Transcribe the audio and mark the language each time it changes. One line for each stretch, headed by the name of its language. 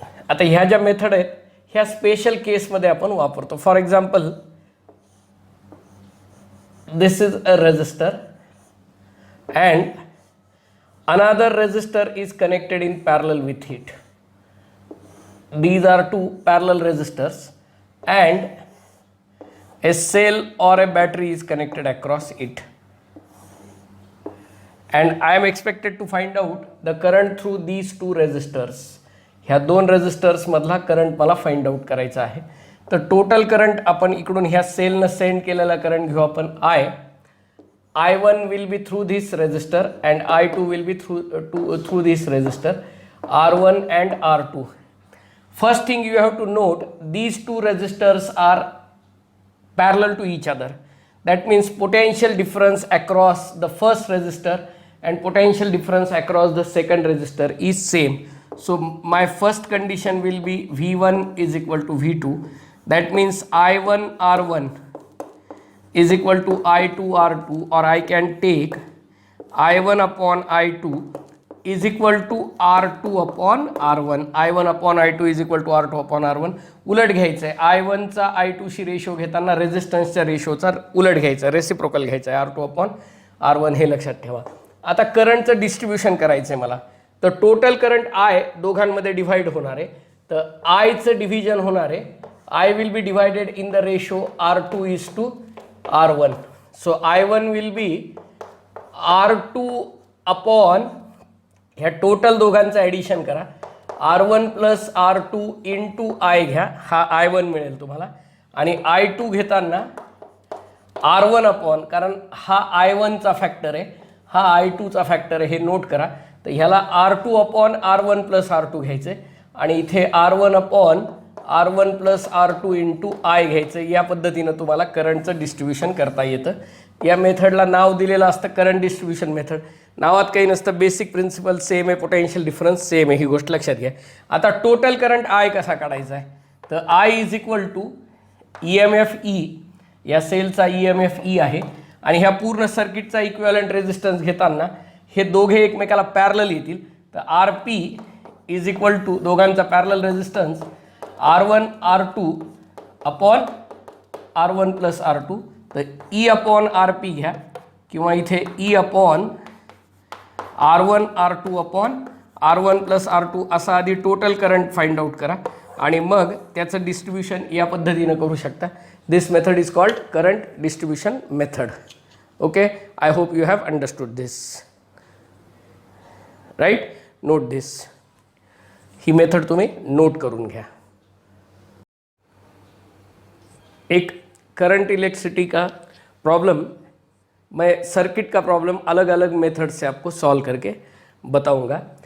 Marathi: आता ह्या ज्या मेथड आहेत ह्या स्पेशल केसमध्ये आपण वापरतो.
English: For example this is a resistor and another resistor is connected in parallel with it. These are two parallel resistors and a cell or a battery is connected across it, and I am expected to find out the current through these two resistors.
Marathi: ह्या दोन resistors मधला current मला find out करायचा आहे. तर total current आपण इकडून ह्या सेलनं सेंड केलेला करंट घेऊ आपण
English: I1 will be through this resistor and I2 will be through this resistor, R1 and R2. First thing you have to note, these two resistors are parallel to each other. That means potential difference across the first resistor and potential difference across the second resistor is same. So my first condition will be V1 is equal to V2. That means I1 R1 is equal to I2 R2, or I can take I1 upon I2 is equal to R2 upon R1. I1 upon I2 is equal to R2 upon R1.
Marathi: उलट घ्यायचं आहे. I1 चा I2 शी ratio घेताना रेजिस्टन्सच्या रेशोचा उलट घ्यायचा, reciprocal घ्यायचा आहे, R2 upon R1 हे लक्षात ठेवा. आता करंटचं डिस्ट्रीब्युशन करायचं आहे मला. तर टोटल करंट I दोघांमध्ये डिवाइड होणार आहे. तर Iचं डिव्हिजन होणार आहे.
English: I will be divided in the ratio R2 is to R1. So I1 will be R2 upon,
Marathi: ह्या टोटल दोघांचं ॲडिशन करा, R1 plus R2 into I घ्या, हा I1 मिळेल तुम्हाला. आणि I2 घेताना R1 अपॉन, कारण हा I1चा फॅक्टर आहे, हा I2चा फॅक्टर आहे, हे नोट करा. तर ह्याला R2 upon R1 plus R2 घ्यायचं आहे आणि इथे R1 upon R1 plus R2 into I घ्यायचं. या पद्धतीनं तुम्हाला करंटचं डिस्ट्रीब्युशन करता येतं. या मेथडला नाव दिलेलं असतं करंट डिस्ट्रीब्युशन मेथड. नावात काही नसतं, बेसिक प्रिन्सिपल सेम आहे, पोटेन्शियल डिफरन्स सेम आहे, ही गोष्ट लक्षात घ्या. आता टोटल करंट I कसा काढायचा आहे, तर I is equal to EMF E, या सेलचा EMF E आहे, आणि ह्या पूर्ण सर्किटचा इक्विव्हॅलंट रेजिस्टन्स घेताना हे दोघे एकमेकाला पॅरलल येतील. तर RP इज इक्वल टू दोघांचा parallel resistance R1 R2 upon R1 plus R2. तर E अपॉन RP घ्या, किंवा इथे E upon R1 R2 upon R1 plus R2 असा आधी टोटल करंट फाइंड आउट करा आणि मग त्याचं डिस्ट्रीब्युशन या पद्धतीनं करू शकता.
English: This method is called current distribution method. Okay, I hope you have understood this. Right, note this.
Marathi: He method तुम्ही नोट करून घ्या.
Hindi: एक करंट इलेक्ट्रिसिटी का प्रॉब्लम, मैं सर्किट का प्रॉब्लम अलग अलग मेथड से आपको सॉल्व करके बताऊंगा.